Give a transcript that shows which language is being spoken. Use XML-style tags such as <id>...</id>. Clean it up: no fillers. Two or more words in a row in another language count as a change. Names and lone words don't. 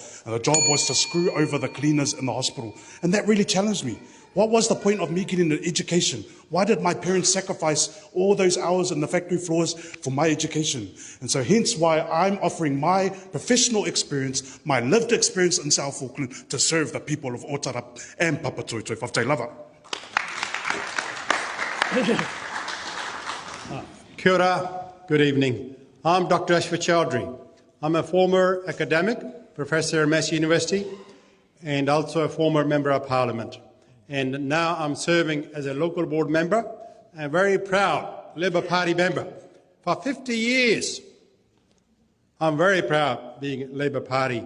<en>And the job was to screw over the cleaners in the hospital. And that really challenged me. What was the point of me getting an education? Why did my parents sacrifice all those hours in the factory floors for my education? And so hence why I'm offering my professional experience, my lived experience in South Auckland to serve the people of Otara and Papatoetoe.</en> <sm>Whaftai lava.</sm> <mi>Kia ora,</mi> <en>good evening. I'm Dr. Ashwa Chowdhury. I'm a former academic, professor at Massey University, and also a former member of Parliament. And now I'm serving as a local board member and very proud Labour Party member. For 50 years, I'm very proud being Labour Party.</en>